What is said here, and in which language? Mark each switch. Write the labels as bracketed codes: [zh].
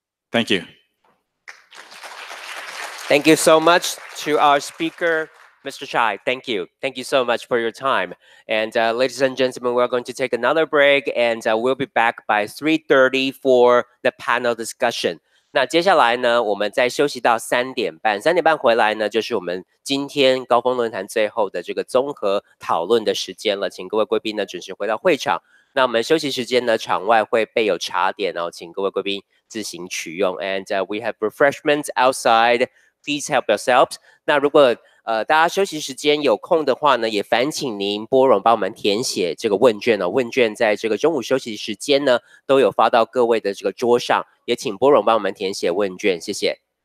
[en] Thank you. Thank you so much to our speaker, Mr. Choi. Thank you. Thank you so much for your time. And ladies and gentlemen, we're going to take another break, and we'll be back by 3:30 for the panel discussion. [zh] 那接下来呢，我们再休息到3点半，3点半回来呢，就是我们今天高峰论坛最后的这个综合讨论的时间了。请各位贵宾呢准时回到会场。那我们休息时间呢，场外会备有茶点哦，请各位贵宾自行取用。 [en] And we have refreshments outside. Please help yourselves. [zh] 那如果大家休息时间有空的话呢，也烦请您拨冗帮我们填写这个问卷哦。问卷在这个中午休息时间呢，都有发到各位的这个桌上，也请拨冗帮我们填写问卷，谢谢。